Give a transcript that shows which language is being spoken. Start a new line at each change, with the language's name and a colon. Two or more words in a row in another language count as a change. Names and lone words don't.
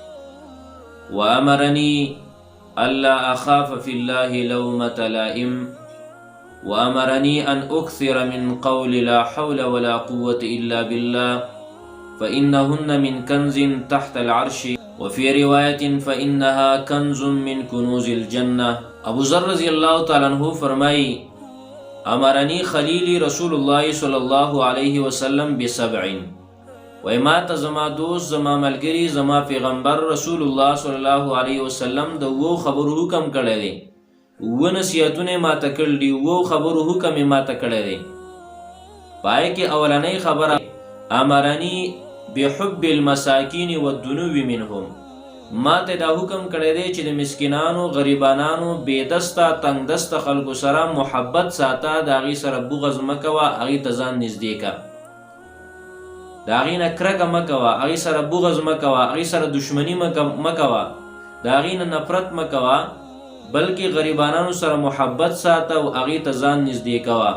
Arabic: وأمرني ألا أخاف في الله لومة لائم، وأمرني أن أكثر من قول لا حول ولا قوة إلا بالله، فإنهن من كنز تحت العرش، وفي رواية فإنها كنز من كنوز الجنة.
Pashto: ابو ذر
Arabic: رضی اللہ تعالیٰ عنہ
Pashto: فرمائی:
Arabic: امرنی خلیلی رسول اللہ صلی اللہ علیہ وسلم بسبعین،
Pashto: وی ما تا زما دوست، زما ملگری، زما پیغمبر
Arabic: رسول اللہ صلی اللہ علیہ وسلم
Pashto: د وو خبر حکم کړی دی، وو نصیحتونه ما ته کړل دي، وو خبر حکم ما ته کړی دی. پای کې اولنۍ خبره:
Arabic: امرنی بحب المساکین والدنو منهم،
Pashto: ما ته دا حکم کړی دی چې د مسکینانو، غریبانانو، بې دسته، تنگ دسته خلکو سره محبت ساته، د هغې سره بغض مه کوه، هغې ته ځان نږدې که، د هغې نه کرکه مه کوه، هغې سره بغض مه کوه، هغې سره دشمني مه کوه، د هغې نه نفرت مه کوه، بلکې غریبانانو سره محبت ساته او هغې ته ځان نږدې کوه.